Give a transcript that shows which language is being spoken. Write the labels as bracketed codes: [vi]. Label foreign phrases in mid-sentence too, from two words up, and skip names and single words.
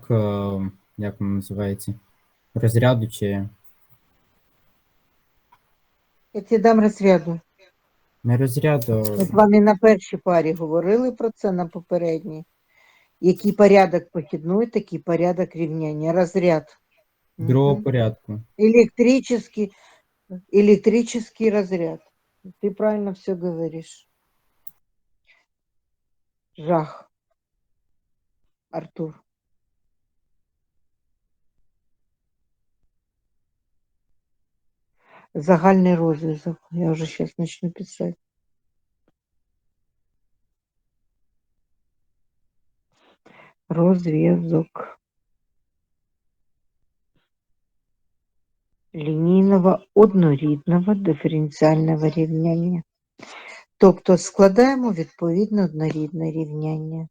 [uk] Як воно називається? Розряду чи [ru] Я тебе дам розряду. [uk] не розряду? Ми з вами на першій парі говорили про це, на попередній. Який порядок похідної, такий порядок рівняння. Розряд. Другого порядку. [ru] Электрический разряд. Ты правильно все говоришь. [uk] Жах. Артур. Загальный розв'язок. [ru] Я уже сейчас начну писать. [uk] Розв'язок лінійного однорідного диференціального рівняння. Тобто складаємо відповідно однорідне рівняння.